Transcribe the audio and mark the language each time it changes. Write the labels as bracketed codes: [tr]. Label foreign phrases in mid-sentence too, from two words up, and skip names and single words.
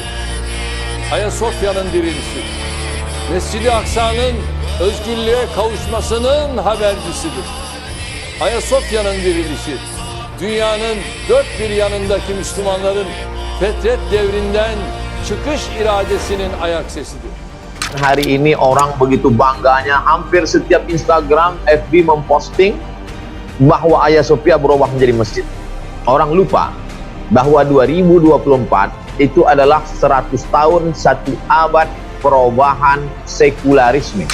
[tr] Ayasofya'nın dirilişi, Mescid-i Aksa'nın özgürlüğe kavuşmasının habercisidir. Ayasofya'nın dirilişi, dünyanın dört bir yanındaki Müslümanların fetret devrinden çıkış iradesinin ayak sesidir. [id] Hari ini orang begitu bangganya, hampir setiap Instagram, FB memposting bahwa Ayasofya berubah menjadi masjid. Orang lupa bahwa 2024 itu adalah 100 tahun, 1 abad perubahan sekularisme.